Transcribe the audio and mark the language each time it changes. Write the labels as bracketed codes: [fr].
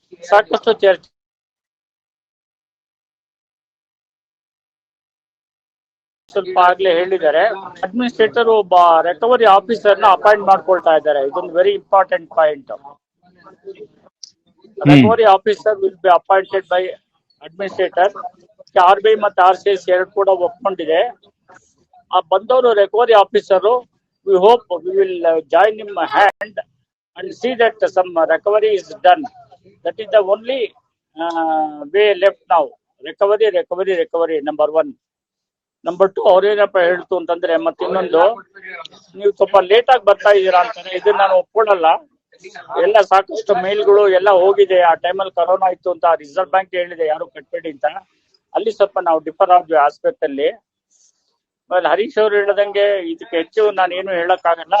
[kn] ಸಾಕಷ್ಟು ಚರ್ಚೆ ಸ್ವಲ್ಪ ಆಗ್ಲೇ ಹೇಳಿದ್ದಾರೆ. ಅಡ್ಮಿನಿಸ್ಟ್ರೇಟರ್ ಒಬ್ಬ ರಿಕವರಿ ಆಫೀಸರ್ ನ ಅಪಾಯಿಂಟ್ ಮಾಡ್ಕೊಳ್ತಾ ಇದ್ದಾರೆ. ಇದೊಂದು very important point. [en] Recovery officer will be appointed by administrator. [kn] RBI ಮತ್ತು RCS ಎರಡು ಕೂಡ ಒಪ್ಕೊಂಡಿದೆ. ಆ ಬಂದವರು recovery officer, [en] we hope we will join him hand and see that some recovery is done. That is the only way left now. Recovery number 1. [kn] Number 2, ಅವ್ರೇನಪ್ಪ ಹೇಳ್ತು ಅಂತಂದ್ರೆ, ಮತ್ತೆ ಇನ್ನೊಂದು, ನೀವು ಸ್ವಲ್ಪ ಲೇಟ್ ಆಗಿ ಬರ್ತಾ ಇದ್ದೀರಾ ಅಂತಾನೆ. ಇದನ್ನ ನಾನು ಒಪ್ಕೊಳ್ಳಲ್ಲ. ಎಲ್ಲ ಸಾಕಷ್ಟು ಮೇಲ್ಗಳು ಎಲ್ಲ ಹೋಗಿದೆ. ಆ ಟೈಮಲ್ಲಿ ಕರೋನಾ ಇತ್ತು ಅಂತ ರಿಸರ್ವ್ ಬ್ಯಾಂಕ್ ಹೇಳಿದೆ ಯಾರು ಕಟ್ಬೇಡಿ ಅಂತ. ಅಲ್ಲಿ ಸ್ವಲ್ಪ ನಾವು ಡಿಫರ್ ಆದ್ವಿ ಆಸ್ಪೆಕ್ಟ್ ಅಲ್ಲಿ. ಹರೀಶ್ ಅವರು ಹೇಳದಂಗೆ ಇದಕ್ಕೆ ಹೆಚ್ಚು ನಾನು ಏನು ಹೇಳಕ್ಕಾಗಲ್ಲ.